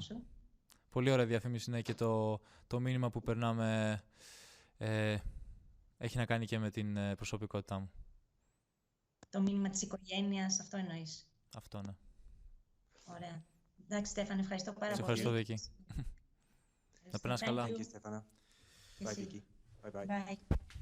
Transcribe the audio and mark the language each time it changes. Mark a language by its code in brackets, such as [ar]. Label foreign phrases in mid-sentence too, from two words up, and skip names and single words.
[el] Πολύ ωραία διαφήμιση, ναι, και το μήνυμα που περνάμε έχει να κάνει και με την προσωπικότητά μου. Το μήνυμα της οικογένειας, αυτό εννοείς? Αυτό, ναι. Ωραία. Εντάξει, Στέφανε, ευχαριστώ πάρα πολύ. Ευχαριστώ, Βίκη. Να περνάς καλά. [en] Thank you, Stefano. Bye, Vicky. Bye-bye. Bye.